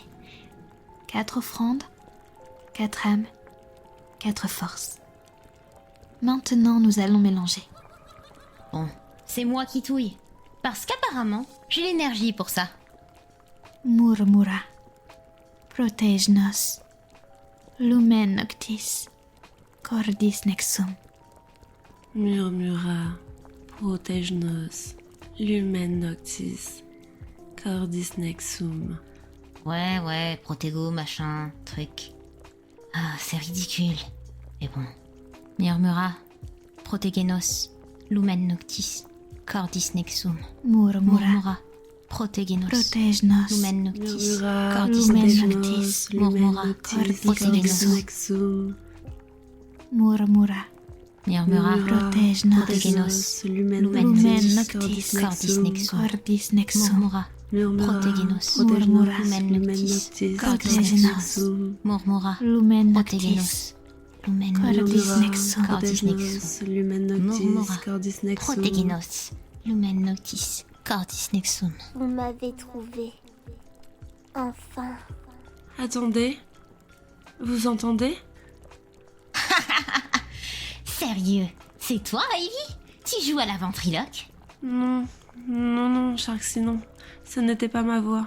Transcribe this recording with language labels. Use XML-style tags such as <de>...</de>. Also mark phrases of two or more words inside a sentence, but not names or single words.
<fr>4 offrandes, 4 âmes, 4 forces. Maintenant, nous allons mélanger. Bon, c'est moi qui touille. Parce qu'apparemment, j'ai l'énergie pour ça.</fr> <la>Murmura, protège-nos. Lumen noctis, cordis nexum. Murmura, protège-nos, lumen noctis, cordis nexum.</la> <fr>Ouais, protégo, machin, truc. Ah, c'est ridicule. Mais bon.</fr> <la>Murmura, protegenos, lumen noctis, cordis nexum. Murmura, protegenos, protège-nos. lumen noctis, Murmura, cordis lumen nexum. noctis, Murmura, cordis protège-nos. nexum. Murmura, Murmura, protège-nos. protège-nos, lumen Lumen noctis, noctis, cordis nexum. cordis nexum. Murmura, Murmura, protège-nos. protège-nos, Lumen lumen noctis, noctis, cordis cordis nexum. nexum. Murmura, Lumen protège-nos. noctis, lumen Cordis noctis, nexum. cordis nexum. Protège-nos, lumen noctis, Murmura, cordis nexum. protegenos, lumen noctis, cordis nexum.</la> <fr>Vous m'avez trouvé. Enfin. Attendez, vous entendez? Sérieux, c'est toi, Ivy? Tu joues à la ventriloque? Non, Sharksy, non. Ce n'était pas ma voix.</fr>